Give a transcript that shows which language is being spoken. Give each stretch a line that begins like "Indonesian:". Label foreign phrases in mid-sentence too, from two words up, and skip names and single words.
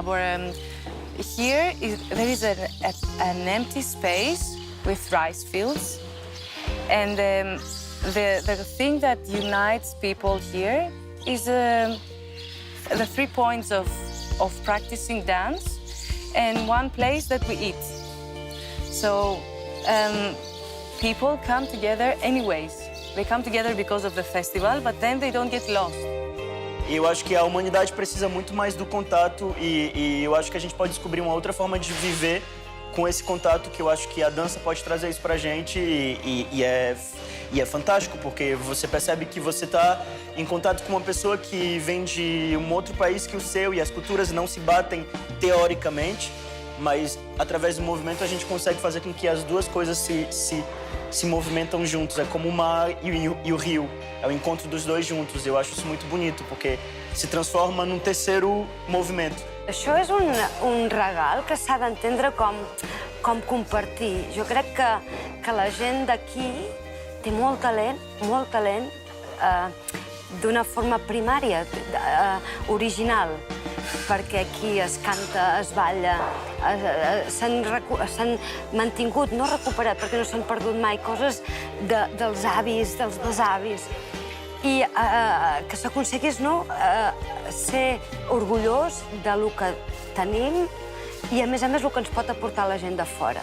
English: Or here there is an empty space with rice fields, and the thing that unites people here is the 3 points of practicing dance and one place that we eat. So people come together anyways. They come together because of the festival, but then they don't get lost.
Portuguese: E eu acho que a humanidade precisa muito mais do contato e eu acho que a gente pode descobrir uma outra forma de viver com esse contato, que eu acho que a dança pode trazer isso pra gente e é fantástico, porque você percebe que você está em contato com uma pessoa que vem de um outro país que o seu e as culturas não se batem teoricamente, mas através do movimento a gente consegue fazer com que as duas coisas se movimentam juntos. É como o mar e o rio, é o encontro dos dois juntos. Eu acho isso muito bonito, porque se transforma num terceiro movimento.
Catalan: Això és un regal que s'ha d'entendre com compartir. Jo crec que la gent d'aquí té molt talent d'una forma primària, original, perquè aquí es canta, es balla, s'han mantingut, no recuperat, perquè no s'han perdut mai, coses dels avis, dels besavis, i que s'aconseguís ser orgullós del que tenim i, a més, el que ens pot aportar la gent de fora.